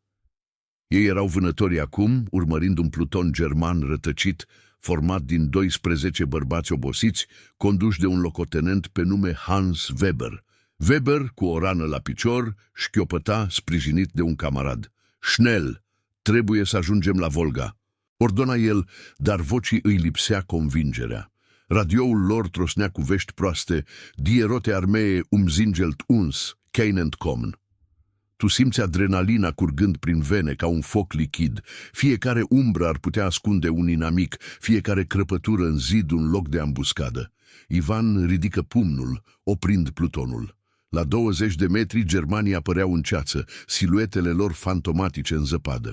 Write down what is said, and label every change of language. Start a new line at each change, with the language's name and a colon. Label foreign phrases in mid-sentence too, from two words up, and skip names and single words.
Romanian: Ei erau vânători acum, urmărind un pluton german rătăcit, format din 12 bărbați obosiți, conduși de un locotenent pe nume Hans Weber. Weber, cu o rană la picior, șchiopăta, sprijinit de un camarad. Schnell, trebuie să ajungem la Volga. Ordona el, dar vocii îi lipsea convingerea. Radioul lor trosnea cu vești proaste,
German: Die Rote Armee umzingelt uns, keinend kommen.
Romanian: Tu simți adrenalina curgând prin vene ca un foc lichid. Fiecare umbră ar putea ascunde un inamic, fiecare crăpătură în zid un loc de ambuscadă. Ivan ridică pumnul, oprind plutonul. La 20 de metri, germanii apăreau în ceață, siluetele lor fantomatice în zăpadă.